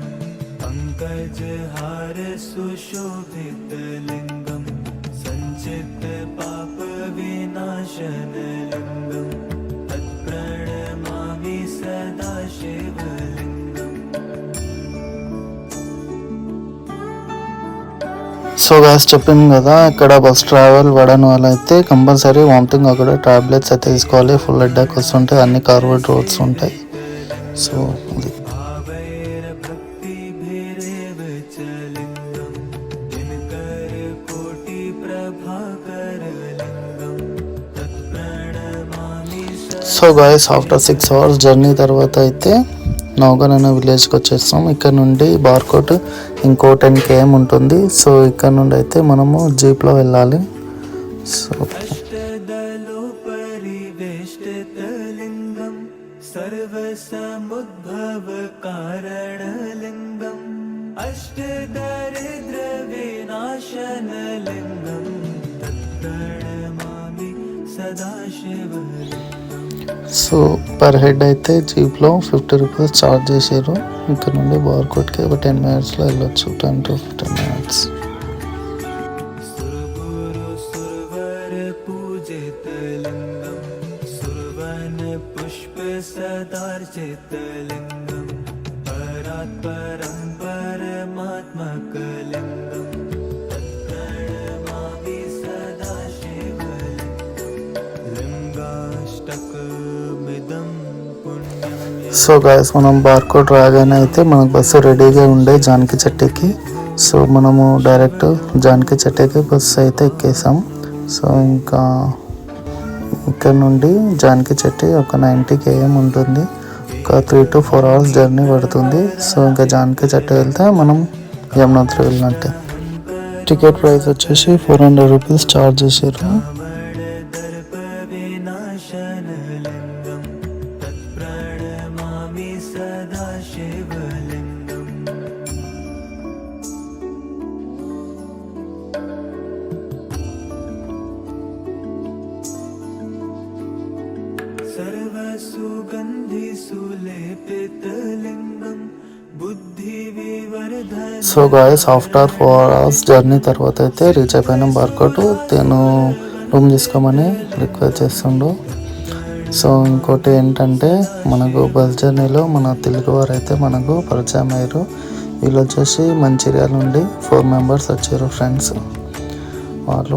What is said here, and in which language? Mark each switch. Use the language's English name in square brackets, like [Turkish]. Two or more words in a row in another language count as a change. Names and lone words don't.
[Sanskrit] पंकजहार सुशोभित लिंगम संचित पाप विनाशन लिंगम तत्प्रणमामि सदा शिवलिंगम. [English] so guys [Telugu] చెప్పింది కదా, ఇక్కడ [English] bus travel [Telugu] పడని వాళ్ళైతే [English] compulsory vomiting [Telugu] అక్కడ టాబ్లెట్స్ అయితే తీసుకోవాలి. [English] full headache [Telugu] వస్తుంటాయి, అన్ని [English] curved roads [Telugu] ఉంటాయి. సో అది [Sanskrit] भावैर्भक्तिभिरेव च लिङ्गं दिनकरकोटिप्रभाकरलिङ्गं तत्प्रणमामि [English] so guys after 6 hours journey [Telugu] తర్వాత అయితే నౌగన్ అనే విలేజ్కి వచ్చేస్తాం. ఇక్కడ నుండి బార్కోట్ ఇంకో 10 km ఉంటుంది. సో ఇక్కడ నుండి అయితే మనము జీప్లో వెళ్ళాలి. సో [Sanskrit] अष्टदलोपरिवेष्टितलिङ्गं सर्वसमुद्भवकारणलिङ्गम् अष्टदारिद्र्यविनाशनलिङ्गं तत्प्रणमामि सदाशिवलिङ्गम्. [English] so per head [Telugu] అయితే జీప్లో [English] 50 rupees charge [Telugu] చేసారు. ఇక్కడ నుండి బార్కోట్కి ఒక 10 minutesలో వెళ్ళొచ్చు, [English] 10 to 15 minutes. [Sanskrit] सुरगुरु सुरवर पूजितलिङ्गं सुरवन पुष्प सदार्चितलिङ्गं परात्परं परमात्मकलिङ्गं प्रणमामि सदाशिवलिङ्गं लिङ्गाष्टकमिदं पुण्यं [English] so guys [Telugu] మనం బార్కోట్ రాగానే అయితే మనకు బస్సు రెడీగా ఉండే జానకి చెట్టుకి. సో మనము డైరెక్ట్ జానకి చెట్టుకి బస్సు అయితే ఎక్కేసాం. సో ఇంకా ఇక్కడ నుండి జానకి చెట్టు ఒక 90 km ఉంటుంది. ఒక [English] 3 to 4 hours journey [Telugu] పడుతుంది. సో ఇంకా జానకి చెట్టు వెళ్తే మనం యమునోత్రి వెళ్ళినట్టే. [English] ticket price [Telugu] వచ్చేసి [English] 400 rupees charge [Telugu] చేసారు. [Sanskrit] दर्पविनाशनलिङ्गं तत्प्रणमामि सदाशिवलिङ्गम्. सर्वसुगन्धिसुलेपितलिङ्गं बुद्धिविवर्धन [English] so guys after 4 hours journey [Telugu] తర్వాత అయితే రీచ్ అయిపోయినాం బార్కోట్. నేను రూమ్ తీసుకోమని రిక్వెస్ట్ చేస్తుండు. సో ఇంకోటి ఏంటంటే మనకు బస్ జర్నీలో మన తెలుగువారు అయితే మనకు పరిచయం అయ్యారు. వీళ్ళు వచ్చేసి మంచిర్యాల నుండి 4 members వచ్చారు, ఫ్రెండ్స్ వాళ్ళు.